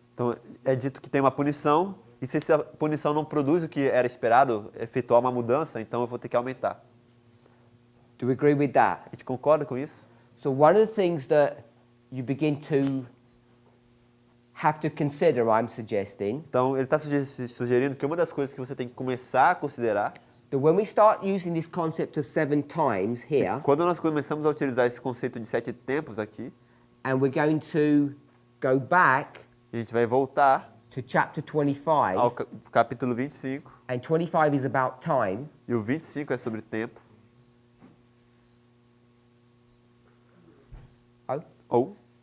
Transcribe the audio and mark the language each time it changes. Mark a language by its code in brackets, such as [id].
[pt] Então, é dito que tem uma punição, e se essa punição não produz o que era esperado, efetuar uma mudança, então eu vou ter que aumentar. [en] Do we agree with that? [pt] A gente concorda com isso? [en] So one of the things that you begin to have to consider, I'm suggesting, [pt] Então, ele está sugerindo que uma das coisas que você tem que começar a considerar, [en] that when we start using this concept of 7 times here, [pt] quando nós começamos a utilizar esse conceito de 7 tempos aqui, [en] and we're going to go back [pt] a gente vai voltar [en] to chapter [pt] ao [en] 25, [pt] capítulo 25, [en] and 25 is about time, [pt] e o 25 é sobre tempo, ou